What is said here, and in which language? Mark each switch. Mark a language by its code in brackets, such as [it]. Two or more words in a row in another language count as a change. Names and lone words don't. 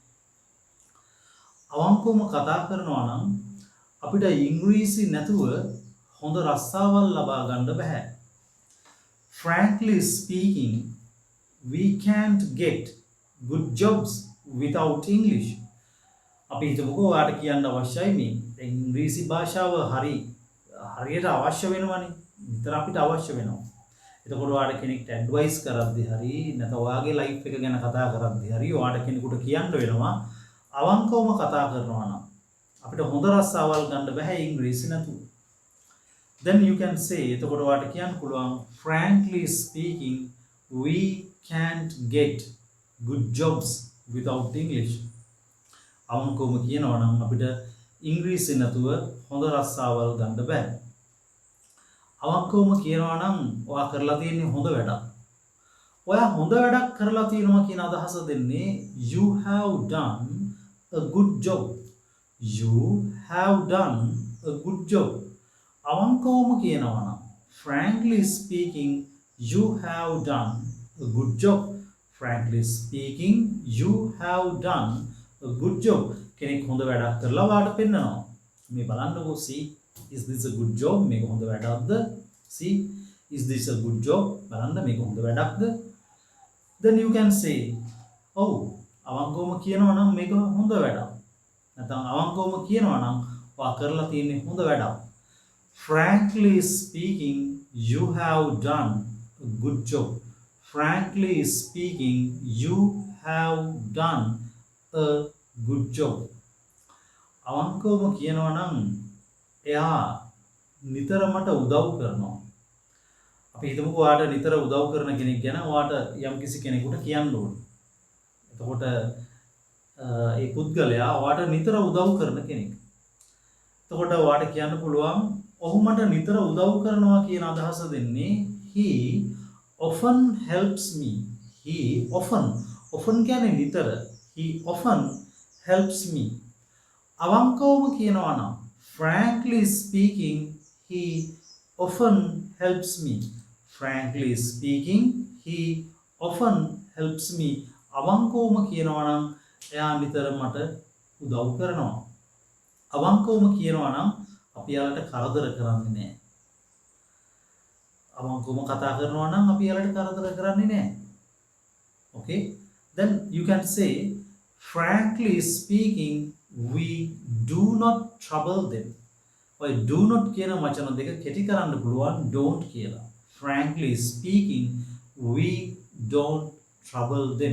[si] අවංකවම කතා කරනවා නම් අපිට ඉංග්‍රීසි නැතුව හොඳ රස්සාවල් ලබා ගන්න බෑ. [en] Frankly speaking, we can't get good jobs without English. [si] අපි හිතමුකෝ ඔයාලට කියන්න අවශ්‍යයි මේ දැන් ඉංග්‍රීසි භාෂාව හරියට අවශ්‍ය වෙනවනේ. විතර අපිට අවශ්‍ය වෙනවා. එතකොට ඔයාලට කෙනෙක්ට ඇඩ්වයිස් කරද්දී හරි නැත්නම් ඔයාගේ ලයිෆ් එක ගැන කතා කරද්දී හරි ඔයාලට කෙනෙකුට කියන්න වෙනවා අවංකවම කතා කරනවා නම් අපිට හොඳ රස්සාවල් ගන්න බෑ ඉංග්‍රීසි නැතුව. [en] Then you can say, [si] එතකොට ඔයාලට කියන්න පුළුවන් [en] frankly speaking, we can't get good jobs without English. [si] අවංකවම කියනවා නම් අපිට ඉංග්‍රීසි නැතුව හොඳ රස්සාවල් ගන්න බෑ. අවංකවම කියනවා නම් ඔයා කරලා තියෙන්නේ හොඳ වැඩක්. ඔයා හොඳ වැඩක් කරලා තියෙනවා කියන අදහස දෙන්නේ [en] you have done a good job. You have done a good job. [si] අවංකවම කියනවා නම් [en] frankly speaking, you have done a good job. Frankly speaking, you have done a good job. [si] කෙනෙක් හොඳ වැඩක් කරලා වාට පෙන්නනවා. මේ බලන්නකෝ [en] see, is this a good job? [si] මේක හොඳ වැඩක්ද? [en] See, is this a good job? [si] බලන්න මේක හොඳ වැඩක්ද? [en] Then you can say, [si] oh, අවංකවම කියනවා නම් මේක හොඳ වැඩක්. නැත්නම් අවංකවම කියනවා නම් ඔයා කරලා තියෙන්නේ හොඳ වැඩක්. [en] Frankly speaking, you have done a good job. Frankly speaking, you have done a good job. [si] අවංකවම කියනවා නම් එයා නිතර මට උදව් කරනවා. අපි හිතමුකෝ ඔයාට නිතර උදව් කරන කෙනෙක් ගැන ඔයාට යම්කිසි කෙනෙකුට කියන්න ඕනේ. එතකොට ඒ පුද්ගලයා ඔයාට නිතර උදව් කරන කෙනෙක්. එතකොට ඔයාට කියන්න පුළුවන් ඔහු මට නිතර උදව් කරනවා කියන අදහස දෙන්නේ [en] he often helps me. He often [si] කියන්නේ නිතර. [en] He often helps me. [si] අවංකවම කියනවා නම් [en] frankly speaking, he often helps me. Frankly speaking, he often helps me. [si] අවංකවම කියනවා නම් එයා නිතර මට උදව් කරනවා. අවංකවම කියනවා නම් අපි යාලට කරදර කරන්නේ නැහැ. අවංකවම කතා කරනවා නම් අපි යාලට කරදර කරන්නේ නැහැ. [en] Okay? Then you can say, frankly speaking, we do not trouble them. [si] ඔය [en] do not [si] කියන වචන දෙක කෙටි කරන්න පුළුවන් don't කියලා. [en] Frankly speaking, we don't trouble them.